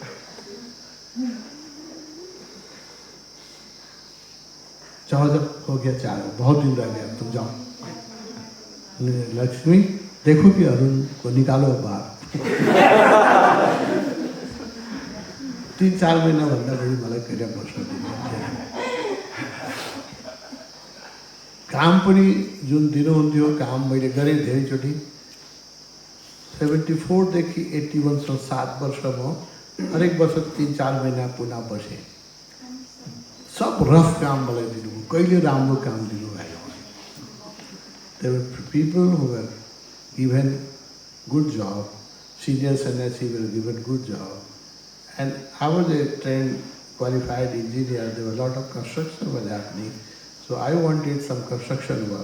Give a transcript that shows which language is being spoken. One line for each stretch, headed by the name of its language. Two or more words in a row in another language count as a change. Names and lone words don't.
Hindi: चाहो जब हो गया 4, बहुत दिन रह गया, तुम जाओ। लक्ष्मी देखो कि अरुण को निकालो बाहर।
Nepali: 3-4 महीना भन्दा बढी मलाई कहिले बस्न दिनुहुन्थेन। काम पनि जुन दिनुहुन्थ्यो, काम मैले गरेँ धेरैचोटि। 74 देखि 81 सम्म 7 वर्ष म हरेक वर्ष 3-4 महीना पुनः बसेँ। सब रफ काम मलाई दिनुभयो, कहिले राम्रो काम दिनु भएन।
English: There were people who were given good job, senior sannyasi were given good job, and I was a trained, qualified engineer. There were a lot of construction was happening, so I wanted some construction work.